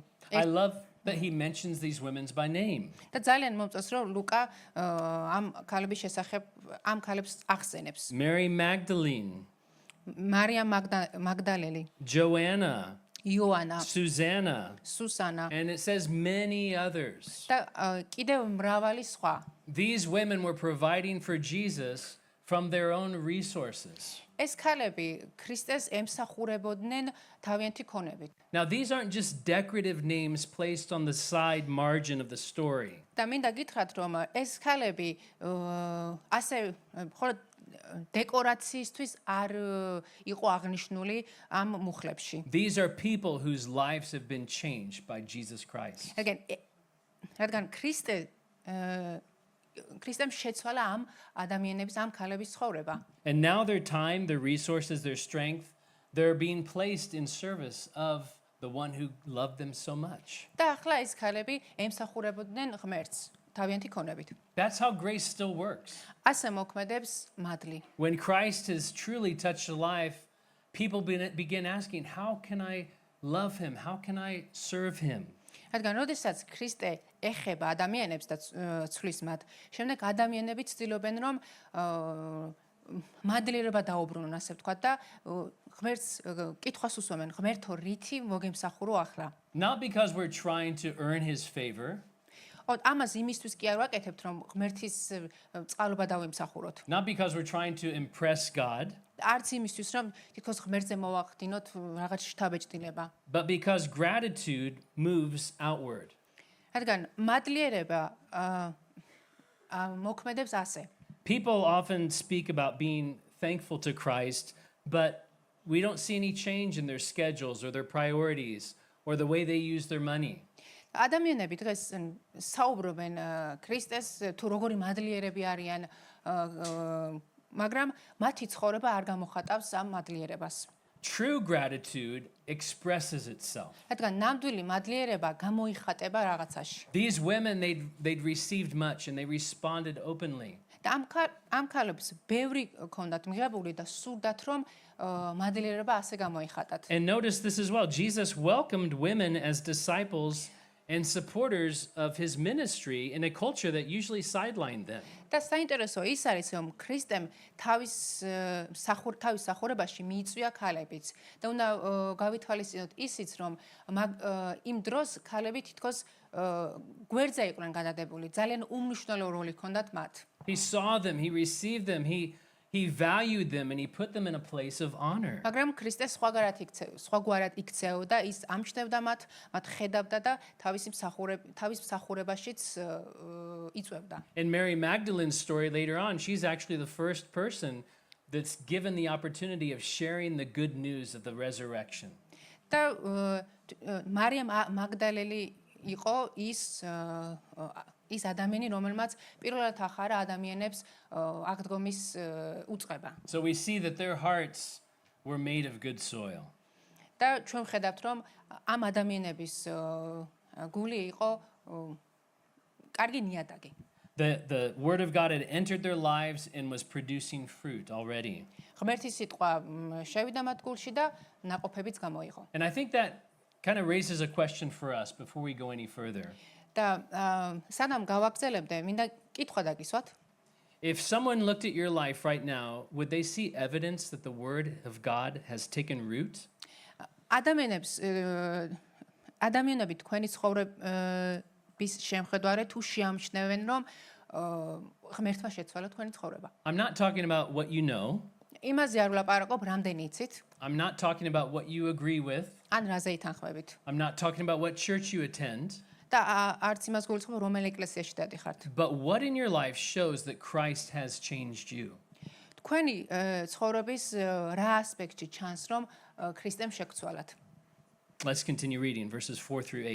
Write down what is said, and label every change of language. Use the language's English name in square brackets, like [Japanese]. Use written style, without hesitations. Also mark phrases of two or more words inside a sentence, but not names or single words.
[English] I love that he mentions these women by name. [Georgian] და ძალიან მომწონს, რომ ლუკა ამ ქალების შესახებ ამ ქალებს ახსენებს. [English] Mary Magdalene, [Georgian] მარია მაგდალელი, [English] Joanna, [Georgian] იოანა, [English] Susanna, [Georgian] სუსანა [English] and it says many others. [Georgian] და კიდევ მრავალი სხვა. [English] These women were providing for Jesus from their own resources. [Georgian] ეს ქალები ქრისტეს ემსახურებოდნენ თავიანთი ქონებით. [English] Now, these aren't just decorative names placed on the side margin of the story. [Georgian] და მინდა გითხრათ, რომ ეს ქალები ასე მხოლოდ დეკორაციისთვის არ იყო აღნიშნული ამ მუხლებში. [English] These are people whose lives have been changed by Jesus Christ. [Georgian] რადგან ქრისტემ შეცვალა ამ ადამიანების, ამ ქალების ცხოვრება. [English] And now their time, their resources, their strength, they're being placed in service of the one who loved them so much. [Georgian] და ახლა ეს ქალები ემსახურებოდნენ ღმერთს თავიანთი ქონებით. [English] That's how grace still works. [Georgian] ასე მოქმედებს მადლი. [English] When Christ has truly touched a life, people begin asking, how can I love him? How can I serve him? [Georgian] რადგან როდესაც ქრისტე ეხება ადამიანებს და ცვლის მათ, შემდეგ ადამიანები ცდილობენ რომ მადლიერება დაუბრუნონ, ასე ვთქვათ და ღმერთს კითხვას უსვამენ, ღმერთო რითი მოგემსახურო ახლა? [English] Not because we're trying to earn his favor. [Georgian] ამას იმისთვის კი არ ვაკეთებთ, რომ ღმერთის წყალობა დავიმსახუროთ. [English] Not because we're trying to impress God. [Georgian] არც იმისთვის, რომ თითქოს ღმერთზე მოვახდინოთ რაღაც შთაბეჭდილება. [English] But because gratitude moves outward. [Georgian] რადგან მადლიერება მოქმედებს ასე. [English] People often speak about being thankful to Christ, but we don't see any change in their schedules or their priorities or the way they use their money. [Georgian] ადამიანები დღეს საუბრობენ ქრისტეს თუ როგორი მადლიერები არიან, მაგრამ მათი ცხოვრება არ გამოხატავს ამ მადლიერებას. [English] True gratitude expresses itself. [Georgian] რადგან ნამდვილი მადლიერება გამოიხატება რაღაცაში. [English] These women, they'd received much and they responded openly. [Georgian] და ამ ქალებს ბევრი ქონდათ მიღებული და სურდათ რომ მადლიერება ასე გამოიხატათ. [English] And notice this as well. Jesus welcomed women as disciples and supporters of his ministry in a culture that usually sidelined them. [Georgian] და საინტერესო ის არის, რომ ქრისტემ თავის სახურებაში მიიწვია ქალებიც. და უნდა გავითვალისწინოთ ისიც, რომ იმ დროს ქალები თითქოს გვერდზე იყვნენ გადადებული, ძალიან უმნიშვნელო როლი ჰქონდათ მათ. [English] He saw them, he received them, he valued them, and he put them in a place of honor. [Georgian] მაგრამ ქრისტე სხვაგვარად იქცეოდა, ის ამჩნევდა მათ ხედავდა და თავის მსახურებაშიც იწვევდა. [English] In Mary Magdalene's story later on, she's actually the first person that's given the opportunity of sharing the good news of the resurrection. [Georgian] და მარია მაგდალელი იყო ის ადამიანი, რომელმაც პირველად ახარა ადამიანებს აღდგომის უწყება. [English] So we see that their hearts were made of good soil. [Georgian] და ჩვენ ვხედავთ, რომ ამ ადამიანების გული იყო კარგი ნიადაგი. [English] The word of God had entered their lives and was producing fruit already. [Georgian] ღმერთის სიტყვა შევიდა მათ გულში და ნაყოფებიც გამოიღო. [English] And I think that kind of raises a question for us before we go any further. [Georgian] და სანამ გავაგრძელებდე, მინდა კითხვა დაგისვათ. [English] If someone looked at your life right now, would they see evidence that the word of God has taken root? [Georgian] ადამიანები თქვენი ცხოვრების შემხედვარე თუ შეამჩნევენ, რომ ღმერთმა შეცვალა თქვენი ცხოვრება. [English] I'm not talking about what you know. [Georgian] იმაზე არ ვლაპარაკობ, რამდენი იცით, [English] I'm not talking about what you agree with. [Georgian] ან რაზე ითანხმებით. [English] I'm not talking about what church you attend. [Georgian] და არც იმას გულისხმობ, რომელ ეკლესიაში დადიხართ. [English] But what in your life shows that Christ has changed you? [Georgian] თქვენი ცხოვრების რა ასპექტში ჩანს, რომ ქრისტემ შეგცვალათ. [English] Let's continue reading verses 4 through 8.